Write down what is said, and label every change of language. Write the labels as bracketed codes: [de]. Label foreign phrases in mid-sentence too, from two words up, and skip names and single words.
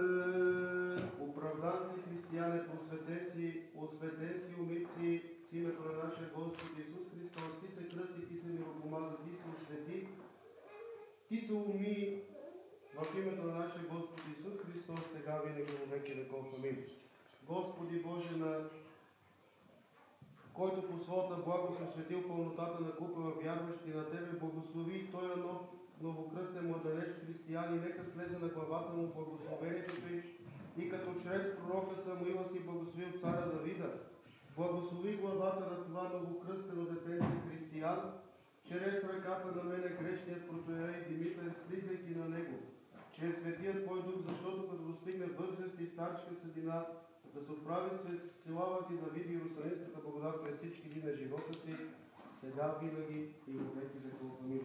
[bg] Оправдан си, християне, просветен си, осветен си, умит си, с името на нашия Господ Исус Христос. Ти се кръсти, ти се миропомаза, ти се освети, ти се уми в името на нашия Господ Исус Христос, сега винаги во веки веков. Амин. Господи Боже, който по своята благост осветил пълнотата на купела вярващи на Тебе, благослови той новокръстен младенец християни, нека слезе на главата му благословението Ти и като чрез пророка Самуила си благословил царя Давида. Благослови главата на това новокръстено детенце християн, чрез ръката на мене грешният протоиерей Димитър, слизайки на него, чрез Светия Твой Дух, защото като достигне възраст и старчка седина, да се отправи слава Ти да види Иерусалимската благодат през всички дни на живота си, сега, винаги и во веки веков. Амин.